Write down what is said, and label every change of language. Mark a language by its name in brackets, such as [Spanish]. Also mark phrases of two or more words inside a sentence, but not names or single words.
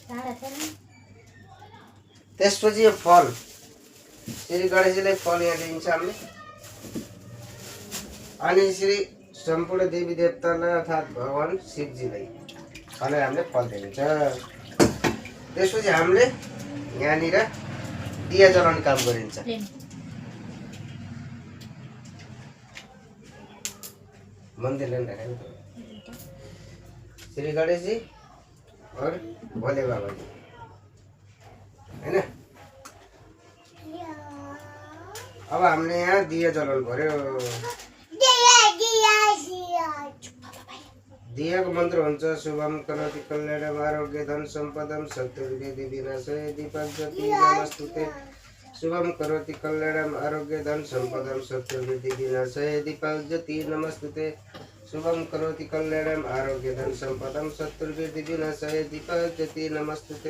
[Nepali] त्यसपछि यो फल श्री गणेशजीलाई फल यहाँ दिइन्छ हामीले अनि श्री सम्पूर्ण देवी देवतालाई अर्थात् भगवान् शिवजीलाई भनेर हामीले फल दिइन्छ। त्यसपछि हामीले यहाँनिर दिया जलाउने काम गरिन्छ। मन्दिरले श्री गणेश जी और भोले बाबा जी हैन। अब हामीले यहाँ दिया जलाउनु पर्यो। दियाको मन्त्र हुन्छ [Sanskrit] शुभम करोति कल्याणम आरोग्य धन सम्पदम शत्रुविधि विनाशय दीपक ज्योति नमस्तुते। शुभम करोति कल्याणम आरोग्य धन सम्पदम शत्रुविधि विनाशय दीपक ज्योति नमस्तुते। शुभम करोति कल्याणम आरोग्य धन सम्पदम शत्रुविधि विनाशय दीपक ज्योति नमस्तुते।